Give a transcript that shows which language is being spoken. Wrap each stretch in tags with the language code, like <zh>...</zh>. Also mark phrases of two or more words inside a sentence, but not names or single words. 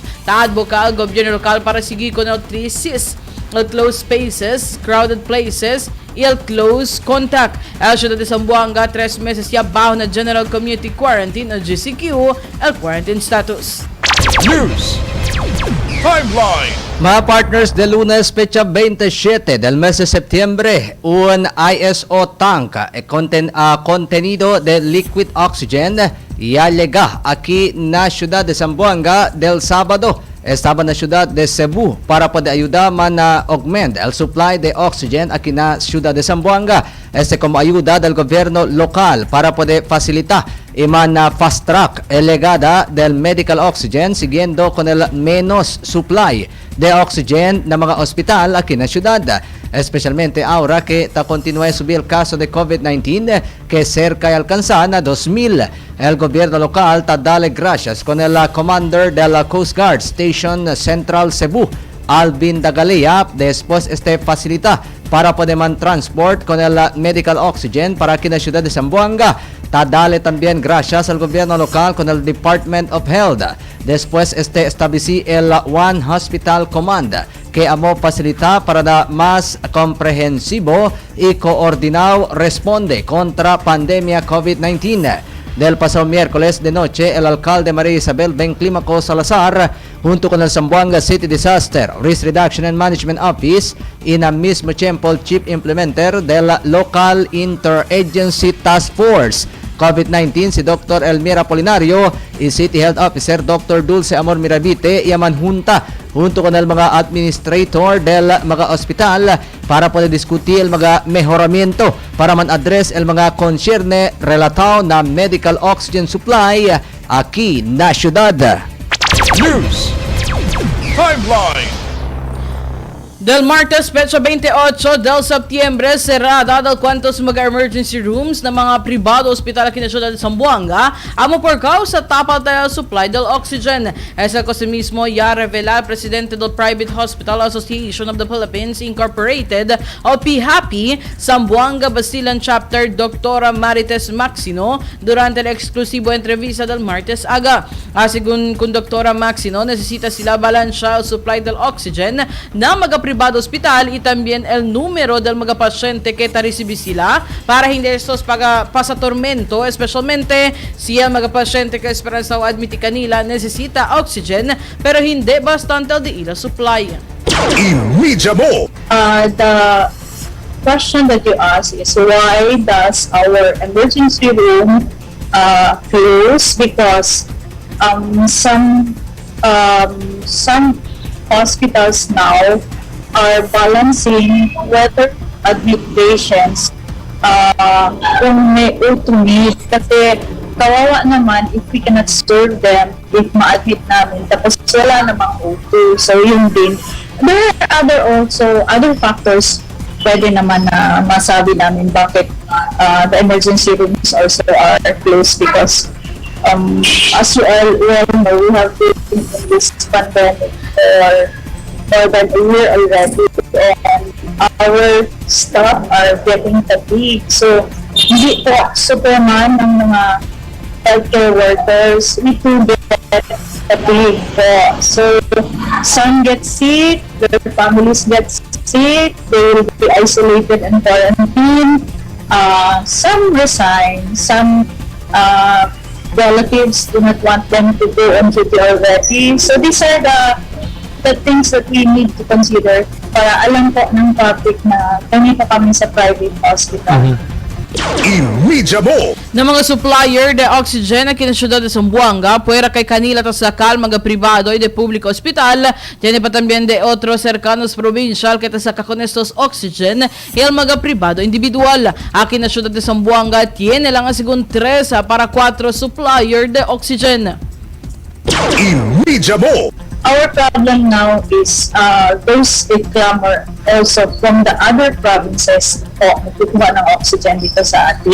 <cbk>Taadvoca al gobierno local para seguir con el 3 el</cbk> <en>closed spaces, crowded places</en> <cbk>y el</cbk> <en>close contact.</en> <cbk>El ciudad de Zamboanga 3 meses ya bajo na</cbk> <en>General Community Quarantine</en> <cbk>o GCQ, el</cbk> <en>quarantine status. News Timeline.</en> <cbk>Mga partners, de lunes, fecha 27 del mes de septiembre, un ISO tank contenido de</cbk> <en>liquid oxygen</en> <cbk>ya llega aquí na ciudad de Zamboanga del sábado. Estaba na ciudad de Cebu para poder ayudar na augment el supply de oxygen aquí na ciudad de Zamboanga. Como ayuda del gobierno local para poder facilitar y</cbk> <en>fast track</en> <cbk>elegada del</cbk> <en>medical oxygen</en> <cbk>siguiendo con el menos supply de oxygen na mga hospital aquí na ciudad. Especialmente ahora que continúa a subir el caso de COVID-19 que cerca de alcanzar a 2,000. El gobierno local dale gracias con el commander de la Coast Guard Station Central Cebu, Alvin Dagalea, después facilita para poder transport con el</cbk> <en>medical oxygen</en> <cbk>para aquí en la ciudad de Zamboanga. Dale también gracias al gobierno local con el Department of Health. Después establecí el One Hospital Command que amo facilitar para dar más comprehensivo y coordinado responde contra pandemia COVID-19. Del pasado miércoles de noche, el alcalde María Isabel Benclimaco Salazar, junto con el Zamboanga City Disaster Risk Reduction and Management Office y el mismo tiempo el Chief Implementer del Local Interagency Task Force COVID-19 si Dr. Elmira Polinario y City Health Officer Dr. Dulce Amor Mirabite y manjunta junto con el mga administrator del mga hospital para poder discutir el mga mejoramiento para man-address el mga concierne relatado na</cbk> <en>medical oxygen supply</en> <cbk>aquí na ciudad. News Timeline. Del martes, fecha 28 del septiembre, cerrada del cuantos mga</cbk> <en>emergency rooms</en> <cbk>na mga privado hospital aquí na ciudad de Zamboanga, amo por causa tapa del supply del oxygen. Esa cosa mismo ya revela el presidente del Private Hospital Association of the Philippines Incorporated o PHAPI, Zamboanga Basilan Chapter, Dr. Marites Maxino, durante la exclusivo entrevista del martes aga. Según con Dr. Maxino, necesita sila balansya el supply del oxygen na mga privado hospital y también el número del mga pasyente que tarisibi sila para hindi estos pasatormento, especialmente si el mga pasyente que esperanza o admiti kanila necesita oxygen pero hindi bastante el di ila supply. Imidya mo.</cbk> <en>The question that you ask is why does our emergency room close? Because some hospitals now are balancing whether admit patients</en> <tl>kung may automate kasi kawawa naman</tl> <en>if we cannot serve them if</en> <tl>ma-admit namin tapos wala namang O2. So yun din.</tl> <en>There are other factors</en> <tl>pwede naman na masabi namin bakit</tl> <en>the emergency rooms also are closed because as you all well know, we have been in this pandemic for more than a year already and our staff are getting fatigued. So,</en> <tl>hindi po superman ng mga</tl> <en>healthcare workers. We too get fatigued po. So, some get sick, their families get sick, they will be isolated and quarantined. Some resign, some relatives do not want them to go on duty already. So these are the things that we need to consider</en> <tl>para alam po ng public na kami pa kami sa</tl> <en>private hospital.</en> <cbk>Imidjamo. Na mga supplier de oxygen aqui na cidade de Zamboanga, puera kay kanila ta sa mga privado e de público hospital, tiene pa también de otros cercanos provincial que ta sa con estos oxygen y el mga privado individual. Aquí na cidade de Zamboanga tiene lang asigun 3 para 4 supplier de oxygen. Imidjamo.</cbk> <en>Our problem now is those clamor also from the other provinces po</en> <tl>nagkukuha ng oxygen dito sa atin.</tl>